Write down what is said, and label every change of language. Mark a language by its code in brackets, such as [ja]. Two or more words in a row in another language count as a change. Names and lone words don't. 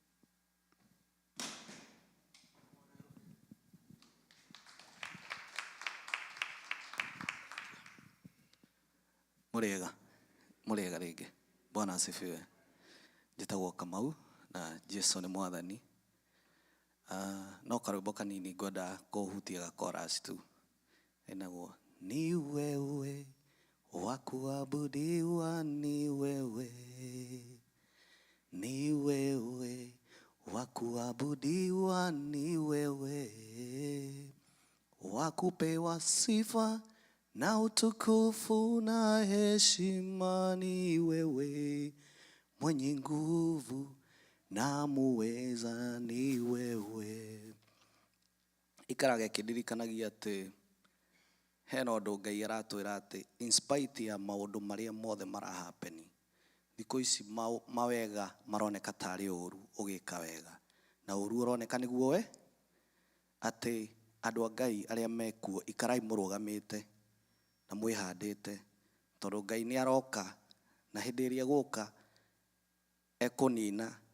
[ki] Mũrĩega rĩngĩ. [sw] Bwana asifiwe. [ki] Njĩtagwo Kamau na Jesu nĩ mwathani. No karwĩmbo kanini ngwenda kũhutia ga chorus tu. [sw] Enagwo ni wewe wa kuabudiwa, ni wewe, ni wewe wa kuabudiwa, ni wewe wa kupewa sifa na utukufu na heshima, ni wewe mwenye nguvu na muweza, ni wewe. [ki] Ikaraga kĩndirikanagia atĩ hena ũndũ Ngai aratwĩra atĩ [en] in spite [ki] ya maũndũ marĩa mothe marahapeni, thikũ ici mawega maroneka tarĩ ũru ũgĩka wega, na ũru ũroneka nĩguo we atĩ andũ a Ngai arĩa mekuo ikarai mũrũgamĩte na mwĩhandĩte, tondũ Ngai nĩ aroka na hĩndĩ ĩrĩa gũka ekũnina,